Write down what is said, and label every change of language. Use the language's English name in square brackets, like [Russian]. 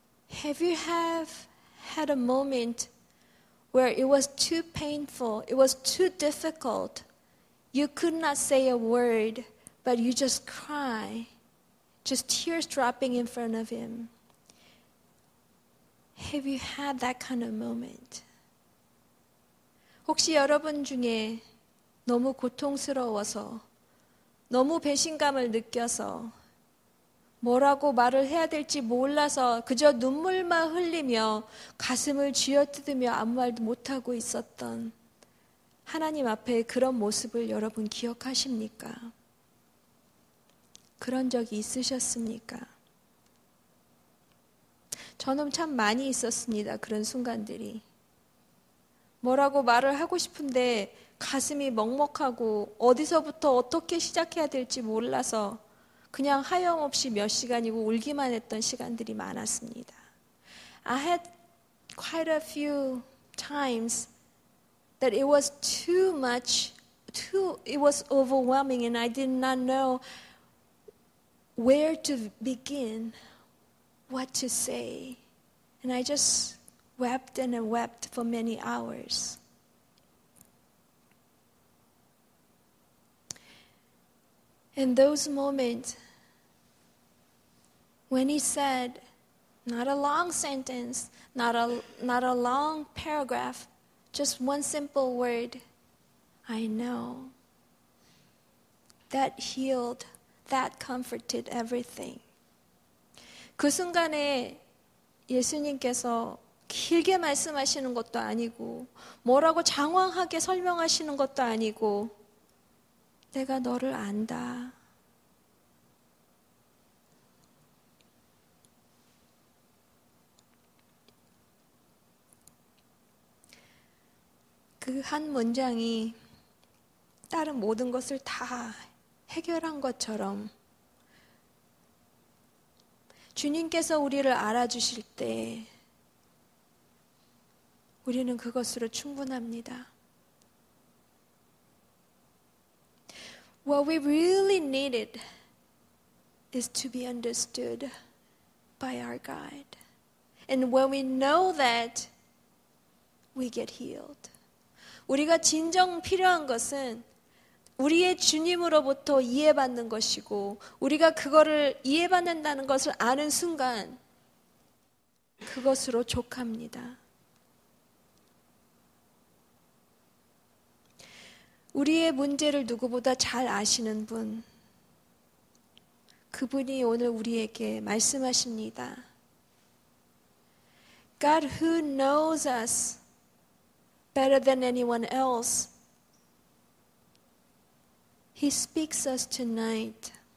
[English] Have you had a moment where it was too painful, it was too difficult, you could not say a word, but you just cry, just tears dropping in front of Him? Have you had that kind of moment? [Korean] 혹시 여러분 중에 너무 고통스러워서 너무 배신감을 느껴서 뭐라고 말을 해야 될지 몰라서 그저 눈물만 흘리며 가슴을 쥐어뜯으며 아무 말도 못하고 있었던 하나님 앞에 그런 모습을 여러분 기억하십니까? 그런 적이 있으셨습니까? 저는 참 많이 있었습니다. 그런 순간들이. 뭐라고 말을 하고 싶은데 가슴이 먹먹하고 어디서부터 어떻게 시작해야 될지 몰라서 그냥 하염없이 몇 시간이고 울기만 했던 시간들이 많았습니다. [English] I had quite a few times that it was too much, it was overwhelming and I did not know where to begin, what to say. And I just wept and wept for many hours. In those moments, when he said, not a long sentence, not a long paragraph, just one simple word, I know, that healed, that comforted everything. [Korean] 그 순간에 예수님께서 길게 말씀하시는 것도 아니고 뭐라고 장황하게 설명하시는 것도 아니고 내가 너를 안다. 그 한 문장이 다른 모든 것을 다 해결한 것처럼 주님께서 우리를 알아주실 때 우리는 그것으로 충분합니다. [English] What we really needed is to be understood by our God. And when we know that, we get healed. [Korean] 우리가 진정 필요한 것은 우리의 주님으로부터 이해받는 것이고 우리가 그거를 이해받는다는 것을 아는 순간 그것으로 족합니다. 우리의 문제를 누구보다 잘 아시는 분, 그분이 오늘 우리에게 말씀하십니다. [English] God who knows us better than anyone else, He speaks us tonight.